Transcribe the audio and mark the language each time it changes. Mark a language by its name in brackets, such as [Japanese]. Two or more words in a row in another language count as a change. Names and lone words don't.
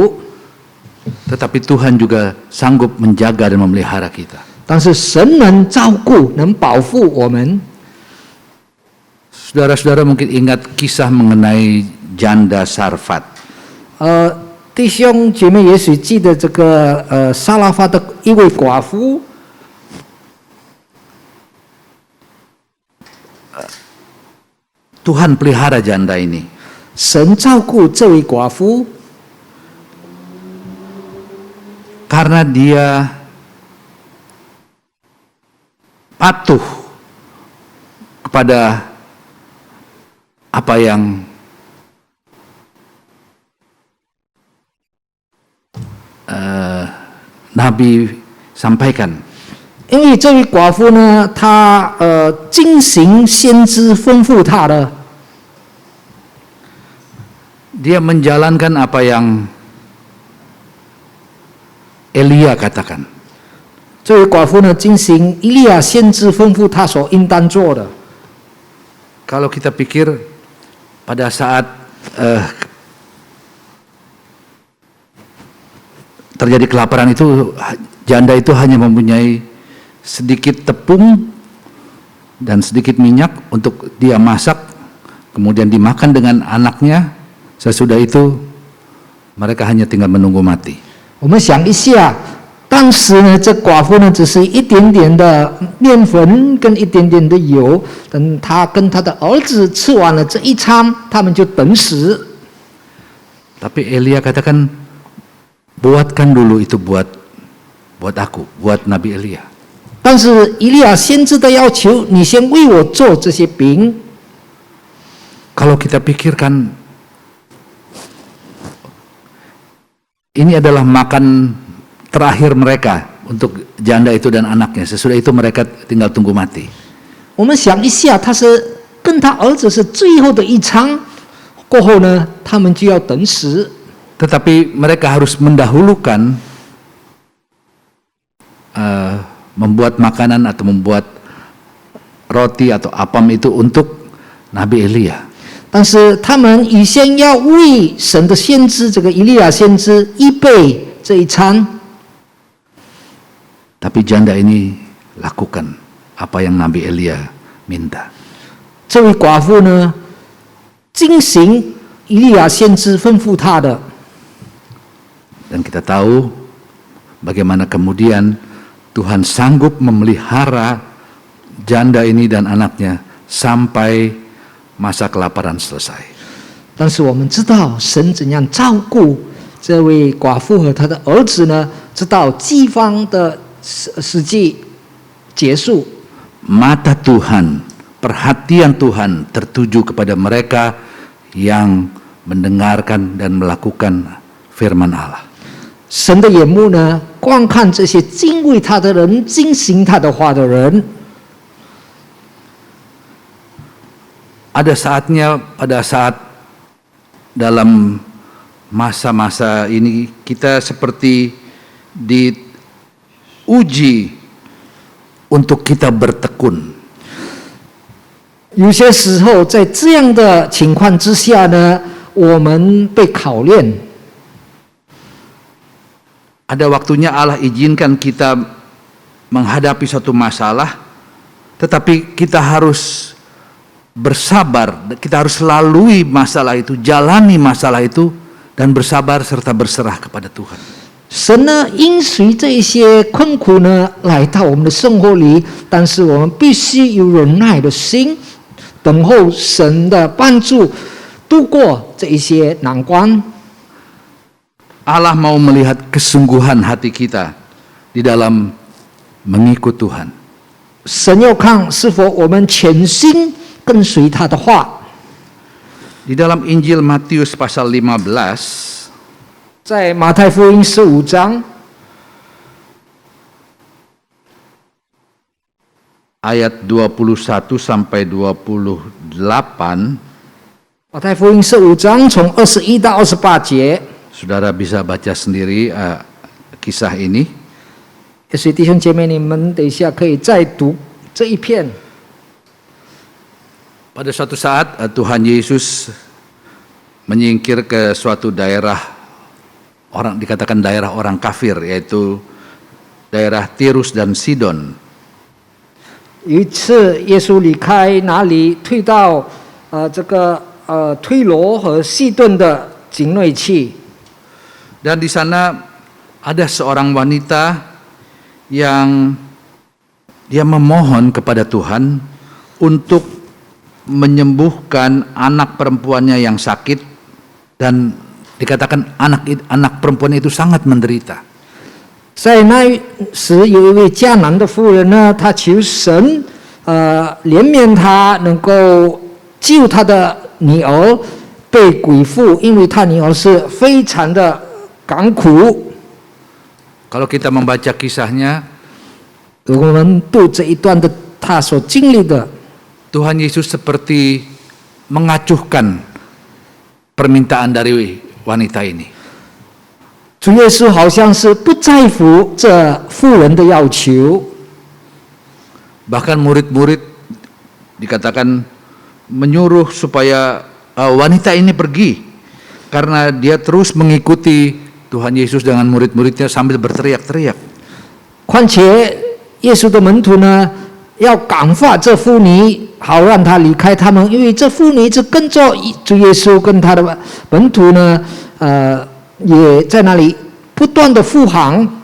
[Indonesian] Tetapi Tuhan juga sanggup menjaga dan memelihara kita. [Chinese] 但是神能照顾，能保护我们。 [Indonesian] Saudara-saudara mungkin ingat kisah mengenai janda Sarfat. [Chinese] 弟兄姐妹也许记得这个撒拉法的一位寡妇， [Indonesian] Tuhan pelihara janda ini. [Chinese] 神照顾这位寡妇， [Indonesian] Karena dia patuh kepada apa yang Nabi sampaikan. [Chinese] 因为这位寡妇呢，她精行先知吩咐她的， [Indonesian] Dia menjalankan apa yang Elia katakan. [Chinese] 这位寡妇呢，精行以利亚先知吩咐她所应当做的。 [Indonesian] Kalau kita pikir pada saat terjadi kelaparan itu, janda itu hanya mempunyai sedikit tepung dan sedikit minyak untuk dia masak, kemudian dimakan dengan anaknya. Sesudah itu mereka hanya tinggal menunggu mati. [Chinese] 我们想一下，当时呢，这寡妇呢，只是一点点的面粉跟一点点的油，等她跟她的儿子吃完了这一餐，他们就等死。 [Indonesian] Tapi Elia katakan, buatkan dulu itu buat aku, buat Nabi Elia. [Chinese] 但是以利亚先知的要求，你先为我做这些饼。 [Indonesian] Kalau kita pikirkan, ini adalah makan terakhir mereka untuk janda itu dan anaknya. Sesudah itu mereka tinggal tunggu mati. [Chinese] 我们想一下，他是跟他儿子是最后的一餐，过后呢，他们就要等死。 [Indonesian] Tetapi mereka harus mendahulukan membuat makanan atau membuat roti atau apam itu untuk Nabi Elia. [Chinese] 但是他们预先要为神的先知这个以利亚先知预备这一餐。 [Indonesian] Tapi janda ini lakukan apa yang Nabi Elia minta. [Chinese] 这位寡妇呢，精行以利亚先知吩咐她的。 [Indonesian] Dan kita tahu bagaimana kemudian Tuhan sanggup memelihara janda ini dan anaknya sampai masa kelaparan selesai. [Chinese] 但是我们知道神怎样照顾这位寡妇和她的儿子呢？直到饥荒的时期结束。 [Indonesian] Mata Tuhan, perhatian Tuhan tertuju kepada mereka yang mendengarkan dan melakukan firman Allah. [Chinese] 神的眼目呢，观看这些敬畏他的人、遵行他的话的人。 [Indonesian] Ada saatnya pada saat dalam masa-masa ini kita seperti diuji untuk kita bertekun. [Chinese] 有些时候，在这样的情况之下呢，我们被考验。 [Indonesian] Ada waktunya Allah izinkan kita menghadapi suatu masalah, tetapi kita harus bersabar, kita harus lalui masalah itu, jalani masalah itu, dan bersabar serta berserah kepada Tuhan. [Chinese] 神呢，允许这一些困苦呢来到我们的生活里，但是我们必须有忍耐的心，等候神的帮助，度过这一些难关。 [Indonesian] Allah mau melihat kesungguhan hati kita di dalam mengikut Tuhan. [Chinese] 神要看是否我们全心跟随他的话。 [Indonesian] Di dalam Injil Matius pasal 15, [Chinese] 在马太福音15章 [Indonesian] ayat 21 sampai 28, [Chinese] 马太福音15章从21到28节。 [Indonesian] saudara bisa baca sendiri kisah ini. [Chinese] 也许弟兄姐妹，你们等一下可以再读这一篇。 [Indonesian] Pada suatu saat Tuhan Yesus menyingkir ke suatu daerah, dikatakan daerah orang kafir, yaitu daerah Tirus dan Sidon. [Chinese] 有一次，耶稣离开那里，退到推罗和西顿的境内去。 [Indonesian] Dan di sana ada seorang wanita yang dia memohon kepada Tuhan untuk menyembuhkan anak perempuannya yang sakit, dan dikatakan anak perempuan itu sangat menderita. [Chinese] 在那时，有一位迦南的妇人呢，她求神，怜悯她，能够救她的女儿被鬼附，因为她女儿是非常的感苦。 [Indonesian] Kalau kita membaca kisahnya, [Chinese] 我们读这一段的她所经历的， [Indonesian] Tuhan Yesus seperti mengacuhkan permintaan dari wanita ini. [Chinese] 主耶稣好像是不在乎这妇人的要求， [Indonesian] Bahkan murid-murid dikatakan menyuruh supaya wanita ini pergi, karena dia terus mengikuti Tuhan Yesus dengan murid-muridnya sambil berteriak-teriak. [Chinese] 况且耶稣的门徒呢，要感化这妇女，好让她离开他们，因为这妇女一直跟着主耶稣跟他的门徒呢，也在那里不断的护航。